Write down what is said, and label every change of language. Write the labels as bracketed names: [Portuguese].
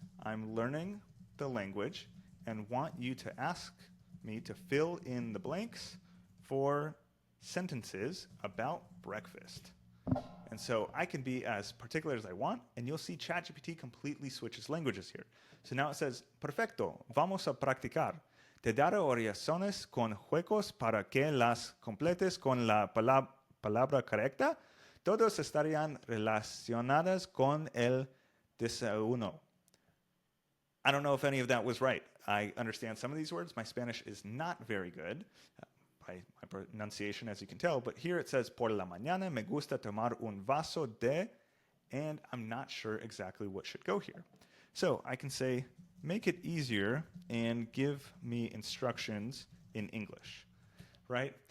[English] I'm learning the language and want you to ask me to fill in the blanks for sentences about breakfast. And so I can be as particular as I want, and you'll see ChatGPT completely switches languages here. So now it says, [Spanish] perfecto, vamos a practicar. Te daré oraciones con juegos para que las completes con la palabra correcta. Todos estarían relacionadas con el desayuno. [English] I don't know if any of that was right. I understand some of these words. My Spanish is not very good by my pronunciation, as you can tell, but here it says, [Spanish] por la mañana me gusta tomar un vaso de, [English] and I'm not sure exactly what should go here. So I can say, make it easier and give me instructions in English, right?